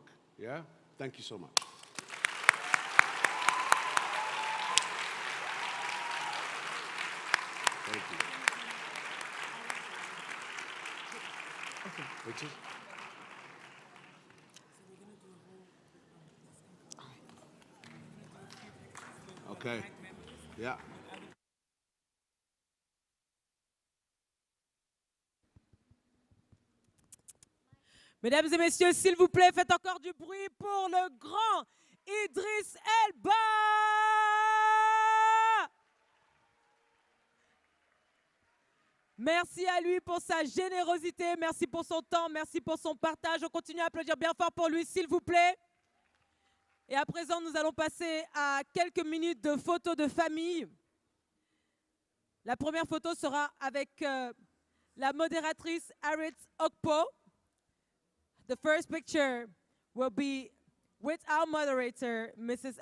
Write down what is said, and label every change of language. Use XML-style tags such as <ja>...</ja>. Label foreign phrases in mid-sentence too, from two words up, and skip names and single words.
<en>Yeah? Thank you so much. Thank you. Richard? Okay. Yeah.</en> <fr>Mesdames et messieurs, s'il vous plaît, faites encore du bruit pour le grand Idriss Elba. Merci à lui pour sa générosité, merci pour son temps, merci pour son partage. On continue à applaudir bien fort pour lui, s'il vous plaît. Et à présent, nous allons passer à quelques minutes de photos de famille. La première photo sera avec la modératrice Arit Okpo.</fr> <en>The first picture will be with our moderator, Mrs.</en>